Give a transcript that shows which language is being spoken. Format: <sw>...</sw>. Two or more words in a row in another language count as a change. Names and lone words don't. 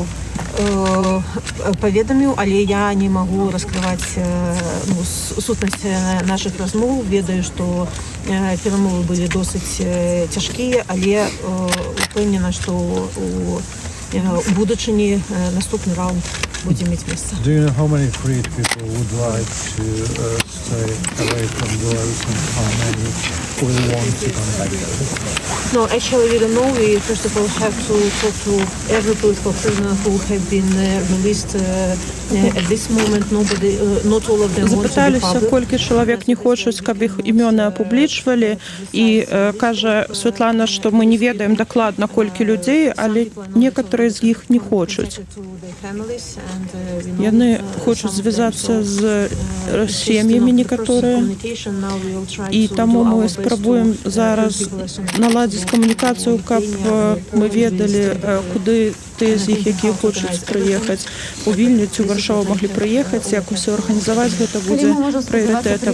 <be>Паведаміў, але я не магу раскрываць сутнасць нашых размоў. Ведаю, што перамовы былі досыць цяжкія, але упэўнена, што у будучыні наступны раунд будзе мець месца.</be> <en>Do you know how many freed people would like to stay away from Belarus and how many will want to come back? No, actually we don't know. We first of all have to talk to every political prisoner who have been released at this moment. Nobody, not all of them want to be</en> <be>Запыталіся,</be> <en>public.</en> <be>колькі чалавек не хочуць, каб іх імёны апублічвалі, і кажа Светлана, што мы не ведаем дакладна, колькі людзей, але некаторыя з іх не хочуць. Яны хочуць звязацца з сем'ямі некаторыя, і таму мы спрабуем зараз наладзіць камунікацыю, каб мы ведалі, куды тыя з іх, якія хочуць прыехаць у Вільню ці ў Варшаву, маглі прыехаць, як усё арганізаваць, гэта будзе прыярытэтам.</be>